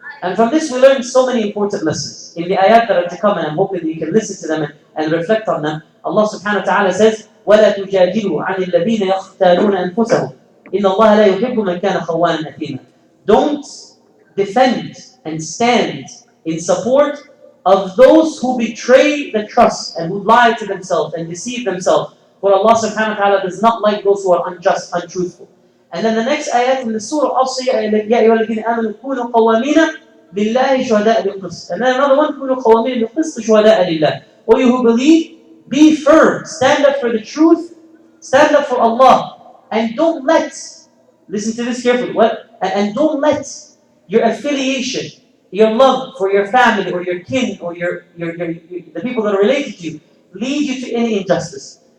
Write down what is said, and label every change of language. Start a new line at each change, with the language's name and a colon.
English: And from this we learn so many important lessons. In the ayat that are to come, and I'm hoping that you can listen to them and reflect on them, Allah subhanahu wa ta'ala says,
Arabic: وَلَا تُجَادِلُوا عَنِ الَّذِينَ يَخْتَالُونَ أَنفُسَهُمْ إِنَّ اللَّهَ لَا يُحِبُّ مَنْ كَانَ خَوَّانًا أَثِيمًا.
English: Don't defend and stand in support of those who betray the trust and who lie to themselves and deceive themselves. For Allah subhanahu wa ta'ala does not like those who are unjust, untruthful. And then the next ayat in the surah also,
Arabic: يَا أَيُّهَا الَّذِينَ آمَنُوا كُونُوا قَوَّامِينَ لِلَّهِ شُهَدَاءَ بِالْقِسْطِ.
English: And then another one,
Arabic: كُونُوا قَوَّامِينَ بِالْقِسْطِ شُهَدَاءَ لِلَّهِ.
English: O you who believe, be firm, stand up for the truth, stand up for Allah, and don't let, listen to this carefully, and don't let your affiliation, your love for your family or your kin or the people that are related to you, lead you to any injustice.